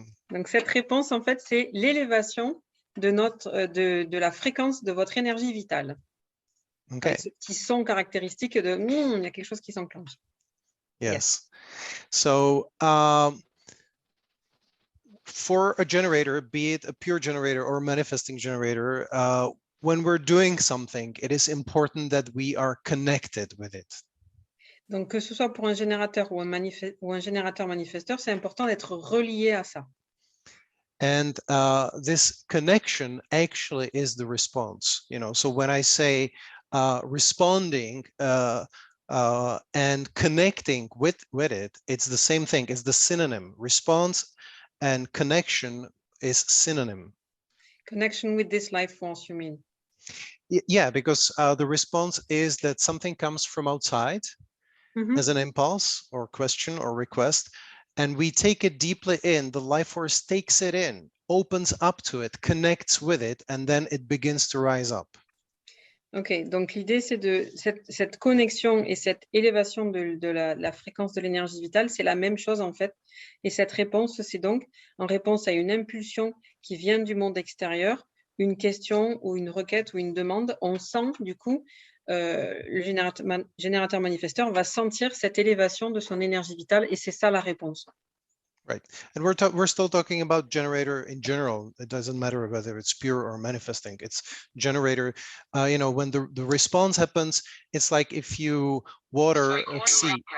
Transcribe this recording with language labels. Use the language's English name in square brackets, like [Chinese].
[French] Donc cette réponse, en fait, c'est l'élévation de la fréquence de votre énergie vitale. [English] Okay. [French] Qui sont caractéristiques de il y a quelque chose qui s'enclenche. [English] Yes. So for a generator, be it a pure generator or a manifesting generator, when we're doing something, it is important that we are connected with it. [French] Donc, que ce soit pour un générateur ou un générateur manifesteur, c'est important d'être relié à ça. [English] And this connection actually is the response. So when I say responding and connecting with it, it's the same thing. It's the synonym. Response and connection is synonym. Connection with this life force, you mean? Yeah, because the response is that something comes from outside as an impulse or question or request, and we take it deeply in. The life force takes it in, opens up to it, connects with it, and then it begins to rise up. [French] Ok, donc l'idée, c'est de cette connexion et cette élévation de la fréquence de l'énergie vitale, c'est la même chose en fait. Et cette réponse, c'est donc en réponse à une impulsion qui vient du monde extérieur, une question ou une requête ou une demande, on sent du coup, le générateur manifesteur va sentir cette élévation de son énergie vitale et c'est ça la réponse. [English] Right, and we're still talking about generator in general. It doesn't matter whether it's pure or manifesting. It's generator. When the response happens, it's like if you water a seed.